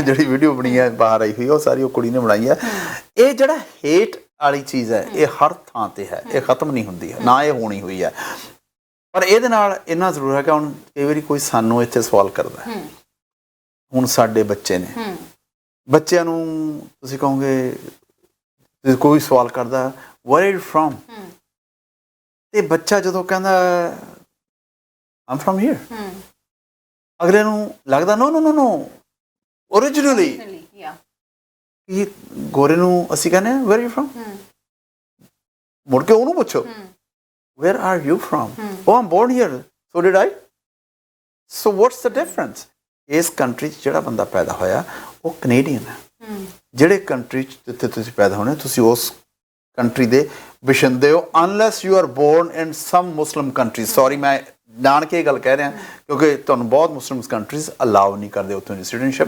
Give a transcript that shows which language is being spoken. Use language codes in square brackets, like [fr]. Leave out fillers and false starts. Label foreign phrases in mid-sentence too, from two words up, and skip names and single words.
[pa] ਜਿਹੜੀ ਵੀਡੀਓ ਬਣੀ ਹੈ ਬਾਹਰ ਆਈ ਹੋਈ ਉਹ ਸਾਰੀ ਉਹ ਕੁੜੀ ਨੇ ਬਣਾਈ ਹੈ। ਇਹ ਜਿਹੜਾ ਹੇਟ ਵਾਲੀ ਚੀਜ਼ ਹੈ ਇਹ ਹਰ ਥਾਂ ਤੇ ਹੈ, ਇਹ ਖਤਮ ਨਹੀਂ ਹੁੰਦੀ ਹੈ, ਨਾ ਇਹ ਹੋਣੀ ਹੋਈ ਹੈ। ਪਰ ਇਹਦੇ ਨਾਲ ਇੰਨਾ ਜ਼ਰੂਰ ਹੈ ਕਿ ਹੁਣ ਕਈ ਵਾਰੀ ਕੋਈ ਸਾਨੂੰ ਇੱਥੇ ਸਵਾਲ ਕਰਦਾ, ਹੁਣ ਸਾਡੇ ਬੱਚੇ ਨੇ, ਬੱਚਿਆਂ ਨੂੰ ਤੁਸੀਂ ਕਹੋਗੇ ਕੋਈ ਸਵਾਲ ਕਰਦਾ [en] where are you from, [pa] ਤੇ ਬੱਚਾ ਜਦੋਂ ਕਹਿੰਦਾ [en] I'm from here, [pa] ਅਗਲੇ ਨੂੰ ਲੱਗਦਾ [en] no originally [pa] ਇਹ ਗੋਰੇ ਨੂੰ ਅਸੀਂ ਕਹਿੰਦੇ ਹਾਂ [en] where are you from, [pa] ਮੁੜ ਕੇ ਉਹਨੂੰ ਪੁੱਛੋ [en] where are you from, oh I'm born here, so did I, so what's the difference? [pa] ਇਸ ਕੰਟਰੀ 'ਚ ਜਿਹੜਾ ਬੰਦਾ ਪੈਦਾ ਹੋਇਆ ਉਹ ਕੈਨੇਡੀਅਨ ਹੈ। ਜਿਹੜੇ ਕੰਟਰੀ 'ਚ ਜਿੱਥੇ ਤੁਸੀਂ ਪੈਦਾ ਹੋਣੇ ਤੁਸੀਂ ਉਸ ਕੰਟਰੀ ਦੇ ਵਸਿੰਦੇ ਹੋ, [en] unless you are born in some Muslim country. [pa] ਸੌਰੀ ਮੈਂ ਨਾਨਕੇ ਇਹ ਗੱਲ ਕਹਿ ਰਿਹਾ ਕਿਉਂਕਿ ਤੁਹਾਨੂੰ ਬਹੁਤ [en] Muslim countries [pa] ਅਲਾਉ ਨਹੀਂ ਕਰਦੇ ਉੱਥੋਂ ਦੀ ਸਿਟੀਜ਼ਨਸ਼ਿਪ।